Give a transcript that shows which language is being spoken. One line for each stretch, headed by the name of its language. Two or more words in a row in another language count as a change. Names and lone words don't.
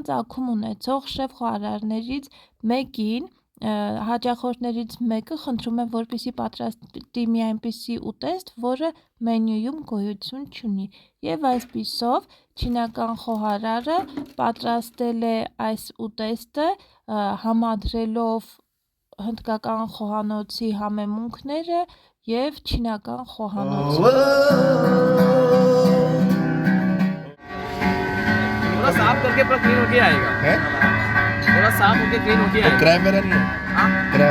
Armenian: ծագում ունեցող շեֆ խոհարարներից մեկին հաճախորդներից մեկը խնդրում է, որպեսզի պատրաստի մի այնպիսի ուտեստ, որը մենյուում գոյություն չունի։ Եվ այսպիսով չինական խոհարարը պատրաստել է այս ուտեստը համադրելով հնդկական խոհանոցի համեմունքները և չինական խոհանոցը։
Hindi: थोड़ा साफ करके पूरा क्लीन होके आएगा है थोड़ा साफ होके क्लीन होके आएगा क्रैब मेरा नहीं है हाँ क्रैब